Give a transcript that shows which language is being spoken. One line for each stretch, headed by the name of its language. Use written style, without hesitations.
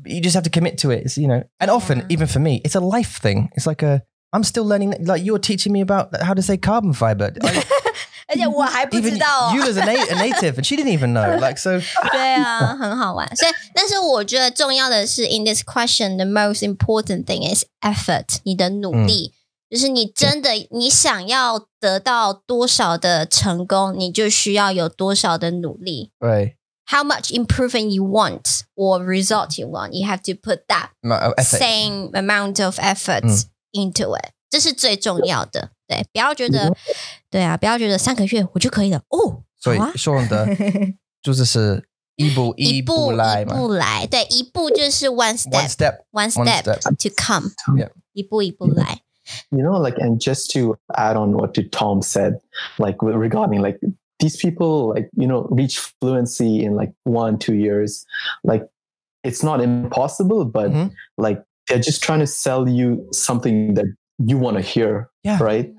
English: You just have to commit to it. It's, and often, even for me, it's a life thing. It's like I'm still learning, like you're teaching me about how to say carbon fiber.
Chinese: 而且我还不知道
English: You as a native, and she didn't even know. Like so.
Chinese: 对啊，很好玩。所以，但是我觉得重要的是
English: in this question, the most important thing is effort.
Chinese: 你的努力，就是你真的你想要得到多少的成功，你就需要有多少的努力。
English: Right. How much improvement you want or result you want, you have to put that same amount of efforts into it.
Chinese: 这是最重要的。对，不要觉得，对啊，不要觉得3个月我就可以了哦。所以Shawn的就是一步一步来嘛。一步来，对，一步就是
English: one step to come，
Chinese: 一步一步来。
English: And just to add on what Tom said, like regarding like these people, like reach fluency in like 1-2 years. Like it's not impossible, but like they're just trying to sell you something that you want to hear, right?